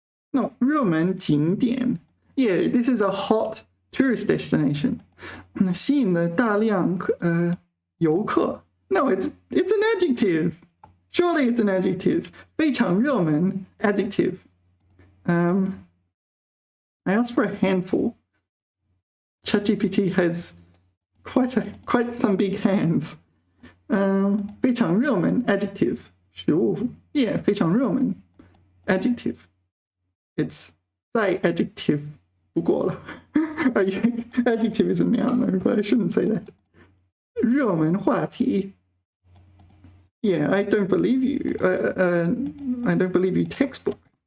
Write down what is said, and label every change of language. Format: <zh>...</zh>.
<zh>No, 热门景点.</zh> <en>Yeah, this is a hot tourist destination.</en> <zh>吸引了大量游客.</zh> <en>No, it's an adjective. Surely it's an adjective.</en> <zh>非常热门 adjective.</zh> <en>I asked for a handful. ChatGPT has quite some big hands.</en> <zh>非常热门 adjective. 食物 Yeah, 非常热门 adjective.</zh> <en>It's 再 adjective 不过了. Adjective is a noun, but I shouldn't say that. 热门话题.Yeah, I don't believe you. I don't believe you textbook.</en>